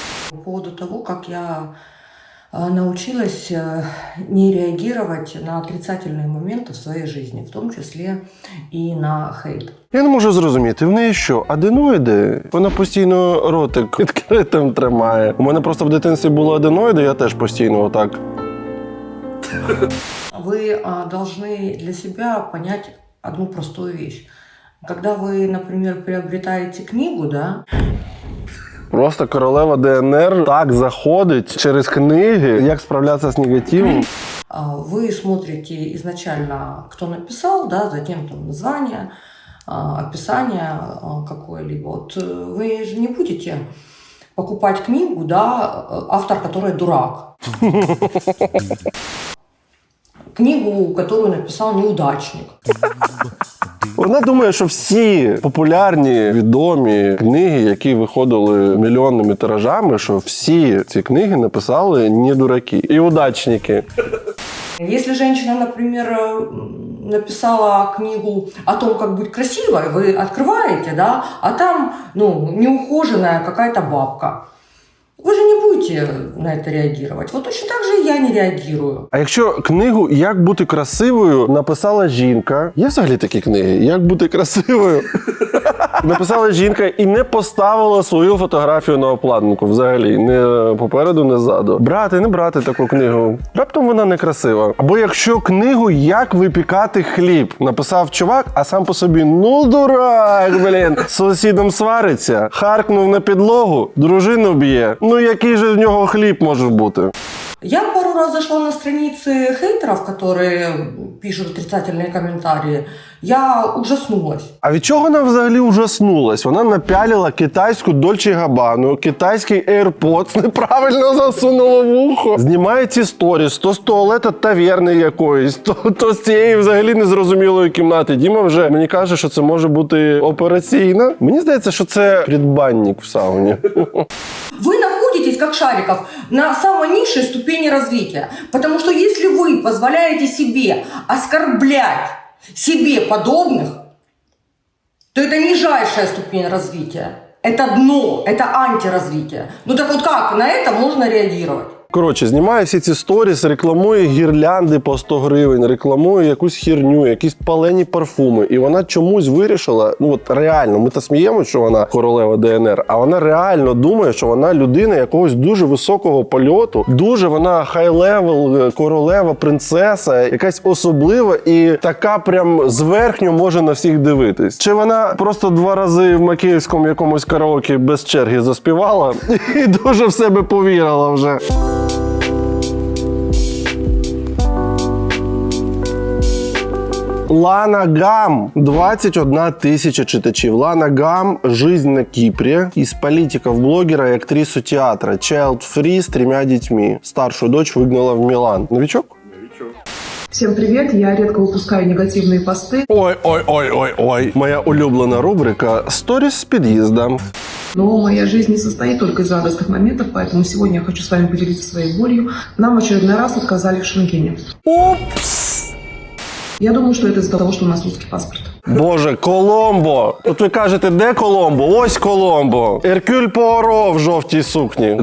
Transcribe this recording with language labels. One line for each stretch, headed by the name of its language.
Russian: По поводу того, как я научилась не реагировать на отрицательные моменты в своей жизни, в том числе и на хейт.
Ukrainian: Я не можу зрозуміти, в неї що, аденоїди? Вона постійно ротик відкритим тримає. У мене просто в дитинстві були аденоїди, я теж постійно отак.
Russian: Вы должны для себя понять одну простую вещь. Когда вы, например, приобретаете книгу, да,
Ukrainian: просто королева ДНР так заходить через книги, як справлятися з негативом.
Russian: Вы смотрите изначально, кто написал, да, затем там название, описание какое-либо. Вот вы же не будете покупать книгу, да, автор которой дурак. Книгу, которую написал неудачник.
Ukrainian: Вона думає, що всі популярні, відомі книги, які виходили мільйонними тиражами, що всі ці книги написали не дураки і удачники.
Russian: Если женщина, например, написала книгу о том, как быть красивой, вы открываете, да, а там, неухоженная какая-то бабка.
Ukrainian: Ви ж не будете на це реагувати.
Russian: Вот точно так же і я не реагую.
Ukrainian: А якщо книгу «Як бути красивою» написала жінка, є взагалі такі книги? «Як бути красивою»? Написала жінка і не поставила свою фотографію на обкладинку взагалі. Не попереду, не ззаду. Брати, не брати таку книгу. Раптом вона некрасива. Або якщо книгу «Як випікати хліб» написав чувак, а сам по собі ну дурак, блін. З сусідом свариться, харкнув на підлогу, дружину б'є. Ну який же в нього хліб може бути?
Russian: Я пару раз зашла на страницы хейтеров, которые пишут отрицательные комментарии. Я ужаснулась.
Ukrainian: А від чого вона взагалі ужаснулась? Вона напялила китайську Dolce Gabbana, китайський AirPods неправильно засунула в ухо. Знімає ці сторіс, то з туалета таверни якоїсь, то з цієї взагалі незрозумілої кімнати. Діма вже мені каже, що це може бути операційна. Мені здається, що це предбанник в сауні.
Russian: Вы находитесь, как Шариков, на самой низшей ступени развития. Потому что если вы позволяете себе оскорблять себе подобных, то это нижайшая ступень развития. Это дно, это антиразвитие. Ну так вот как на это можно реагировать?
Ukrainian: Коротше, знімає всі ці сторіс, рекламує гірлянди по 100 гривень, рекламує якусь херню, якісь палені парфуми. І вона чомусь вирішила, ну от реально, ми то сміємося, що вона королева ДНР, а вона реально думає, що вона людина якогось дуже високого польоту, дуже вона хай-левел, королева, принцеса, якась особлива і така прям зверхньо може на всіх дивитись. Чи вона просто 2 рази в Макіївському якомусь караоке без черги заспівала і дуже в себе повірила вже. Лана Гам. 21 тисяча читачів. Лана Гам.
Russian: Жизнь на Кипре. Из политиков-блогера и актрису театра. Child Free с 3 детьми. Старшую дочь выгнала в Милан. Новичок? Всем привет, я редко выпускаю негативные посты. Ой.
Ukrainian: Моя улюблена рубрика «Сторіс з під'їзда».
Russian: Но моя жизнь не состоит только из радостных моментов, поэтому сегодня я хочу с вами поделиться своей болью. Нам в очередной раз отказали в Шенгене. Упс! Я думаю, что это из-за того, что у нас русский паспорт.
Ukrainian: Боже, Коломбо! От ви кажете, де Коломбо? Ось Коломбо! Еркюль Пуаро в жовтій сукні.